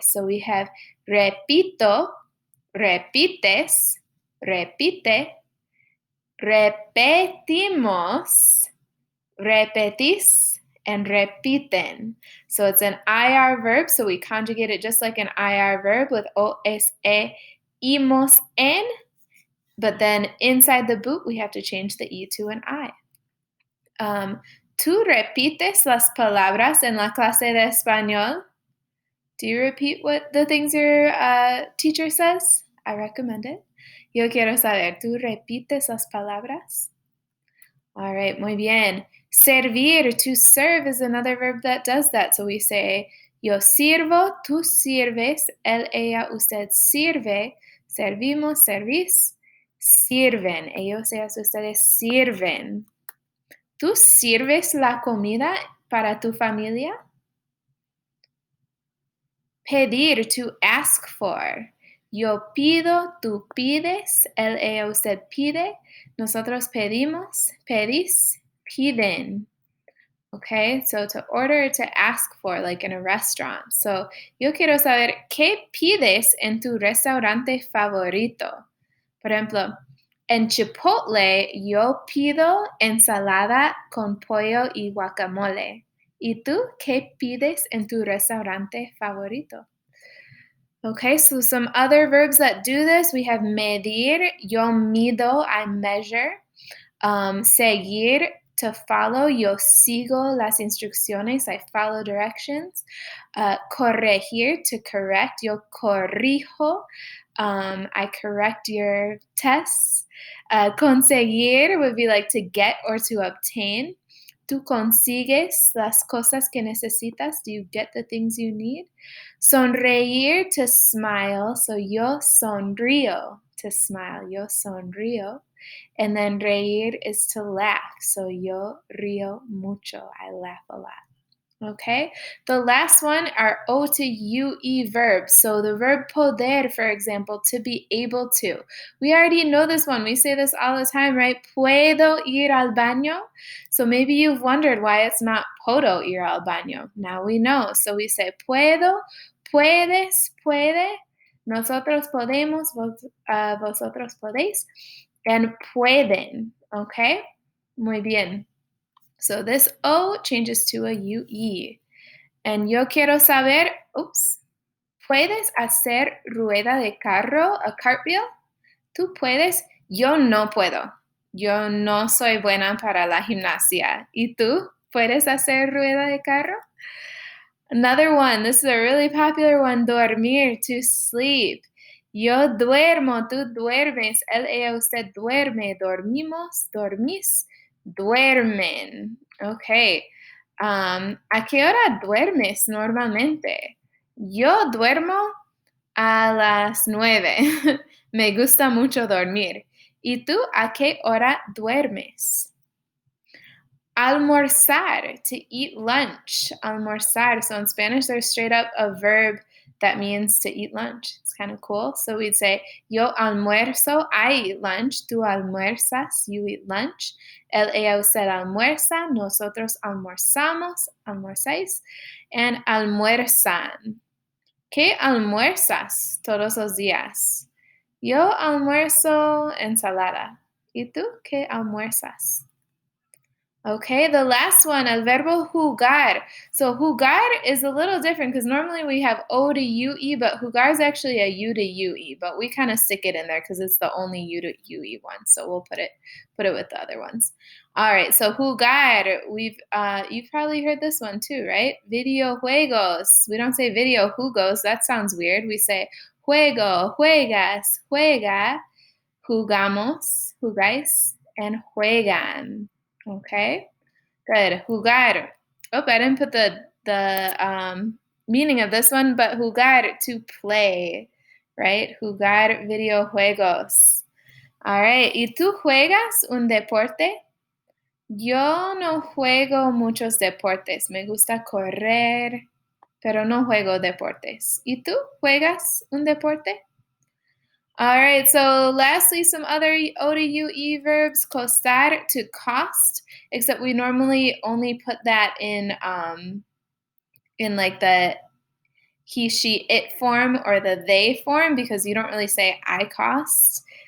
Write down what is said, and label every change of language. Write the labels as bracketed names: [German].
[English] So we have repito, repites, repite, repetimos, repetís, and repiten. So it's an IR verb, so we conjugate it just like an IR verb with o, es, imos, en. But then inside the boot, we have to change the E to an I. [Spanish] ¿Tú repites las palabras en la clase de español? [English] Do you repeat what the things your teacher says? I recommend it. [Spanish] Yo quiero saber, ¿tú repites las palabras? [English] All right, [Spanish] muy bien. [English] Servir, to serve, is another verb that does that. So we say, [Spanish] yo sirvo, tú sirves, él, ella, usted sirve, servimos, servís, sirven. Ellos, ellas, ustedes sirven. ¿Tú sirves la comida para tu familia? Pedir, to ask for. Yo pido, tú pides, él, ella, usted pide, nosotros pedimos, pedís, piden. [English] Okay, so to order, to ask for, like in a restaurant. [Spanish] So yo quiero saber, ¿qué pides en tu restaurante favorito? Por ejemplo, en Chipotle yo pido ensalada con pollo y guacamole. ¿Y tú qué pides en tu restaurante favorito? [English] Okay, so some other verbs that do this, we have medir, yo mido, I measure. Seguir, to follow, [Spanish] yo sigo las instrucciones, [English] I follow directions. Corregir, to correct, [Spanish] yo corrijo, [English] I correct your tests. Conseguir would be like to get or to obtain. [Spanish] Tú consigues las cosas que necesitas. [English] Do you get the things you need? Sonreír, to smile. So yo sonrío, to smile. [Spanish] Yo sonrío. [English] And then reír is to laugh. So [Spanish] yo río mucho. [English] I laugh a lot. Okay, the last one are O to UE verbs. So the verb poder, for example, to be able to. We already know this one. We say this all the time, right? [Spanish] Puedo ir al baño. [English] So maybe you've wondered why it's not puedo ir al baño. Now we know. So we say [Spanish] puedo, puedes, puede, nosotros podemos, vosotros podéis, and pueden. [English] Okay, [Spanish] muy bien. [English] So this O changes to a UE. And [Spanish] yo quiero saber, ¿puedes hacer rueda de carro, [English] a cartwheel? [Spanish] ¿Tú puedes? Yo no puedo. Yo no soy buena para la gimnasia. ¿Y tú? ¿Puedes hacer rueda de carro? [English] Another one, this is a really popular one, dormir, to sleep. [Spanish] Yo duermo, tú duermes, él, ella, usted duerme, dormimos, dormís, duermen. Okay. ¿A qué hora duermes normalmente? Yo duermo a las 9. Me gusta mucho dormir. ¿Y tú a qué hora duermes? [English] Almorzar, to eat lunch. Almorzar. So in Spanish, there's straight up a verb that means to eat lunch. It's kind of cool. So we'd say, [Spanish] yo almuerzo, [English] I eat lunch. [Spanish] Tú almuerzas, [English] you eat lunch. [Spanish] Él, ella, usted almuerza. Nosotros almorzamos, almorzáis. And almuerzan. ¿Qué almuerzas todos los días? Yo almuerzo ensalada. ¿Y tú qué almuerzas? [English] Okay, the last one, [Spanish] el verbo jugar. [English] So jugar is a little different because normally we have O to UE, but jugar is actually a U to UE, but we kind of stick it in there because it's the only U to UE one. So we'll put it with the other ones. All right, so jugar, you've probably heard this one too, right? Videojuegos. We don't say video jugos. That sounds weird. We say [Spanish] juego, juegas, juega, jugamos, jugáis, and juegan. [English] Okay, good. Jugar. Oh, I didn't put the meaning of this one, but jugar, to play, right? [Spanish] Jugar videojuegos. [English] All right. [Spanish] ¿Y tú juegas un deporte? Yo no juego muchos deportes. Me gusta correr, pero no juego deportes. ¿Y tú juegas un deporte? [English] All right, so lastly, some other O to UE verbs, costar, to cost, except we normally only put that in like the he, she, it form or the they form because you don't really say I cost.